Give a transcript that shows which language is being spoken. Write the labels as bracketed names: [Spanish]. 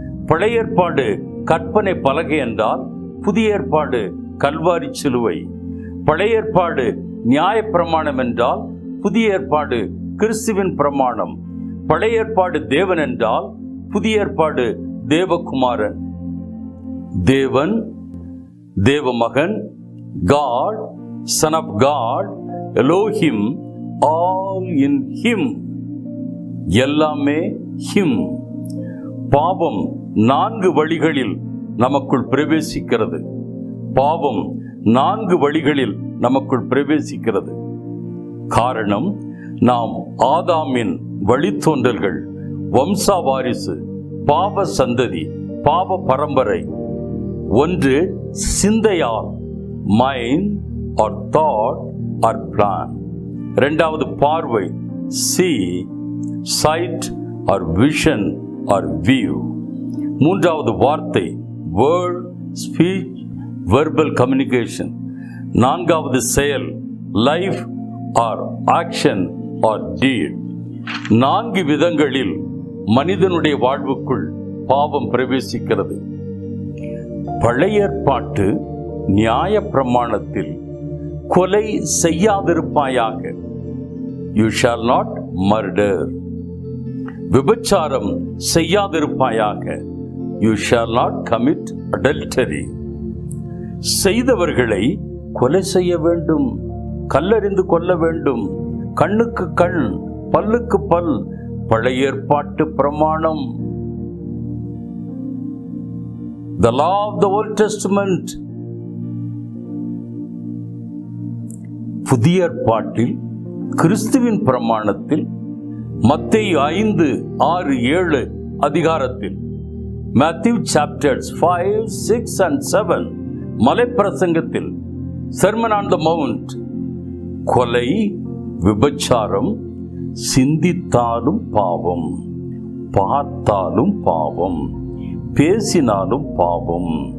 [Tamil] பழைய ஏற்பாடு கற்பனை பலகை என்றால் புதிய ஏற்பாடு கல்வாரி சிலுவை. பழைய ஏற்பாடு நியாய பிரமாணம் என்றால் புதிய ஏற்பாடு கிறிஸ்துவின் பிரமாணம். பழைய ஏற்பாடு தேவன் என்றால் புதிய ஏற்பாடு தேவகுமாரன். தேவன், தேவமகன், [English] God, Son of God, Elohim, all in Him, [Tamil] எல்லாமே [English] Him. [Tamil] பாவம் 4 வழிகளில் நமக்குள் பிரவேசிக்கிறது. பாவம் 4 வழிகளில் நமக்குள் பிரவேசிக்கிறது. காரணம், நாம் ஆதாமின் வழித்தோன்றல்கள், வம்சாவாரிசு, பாவ சந்ததி, பாவ பரம்பரை. ஒன்று சிந்தையால், [English] Mind or thought or plan. [Tamil] இரண்டாவது பார்வை, [English] see, sight or vision or view. [Tamil] மூன்றாவது வார்த்தை, [English] word, speech, verbal communication. [Tamil] நான்காவது செயல், [English] life or action or deed. [Tamil] 4 விதங்களில் மனிதனுடைய வாழ்வுக்குள் பாவம் பிரவேசிக்கிறது. பழைய ஏற்பாட்டு நியாய பிரமாணத்தில் கொலை செய்யாதிருப்பாயாக, [English] you shall not murder. [Tamil] விபச்சாரம் செய்யாதிருப்பாயாக, [English] you shall not commit adultery. [Tamil] செய்தவர்களை கொலை செய்ய வேண்டும், கல்லெறிந்து கொல்ல வேண்டும், கண்ணுக்கு கண், பல்லுக்கு பல். பழைய ஏற்பாட்டு பிரமாணம். [English] The law of the Old Testament. [Tamil] புதிய ஏற்பாட்டில் கிறிஸ்துவின் பிரமாணத்தில் மத்தேயு 5, 6, 7 அதிகாரத்தில், [English] Matthew chapters 5, 6 and 7 [Tamil] மலைப்பிரசங்கத்தில், [English] Sermon on the Mount, [Tamil] கொலை, விபச்சாரம், சிந்தித்தாலும் பாவம், பார்த்தாலும் பாவம், பேசினாலும் பாவம்.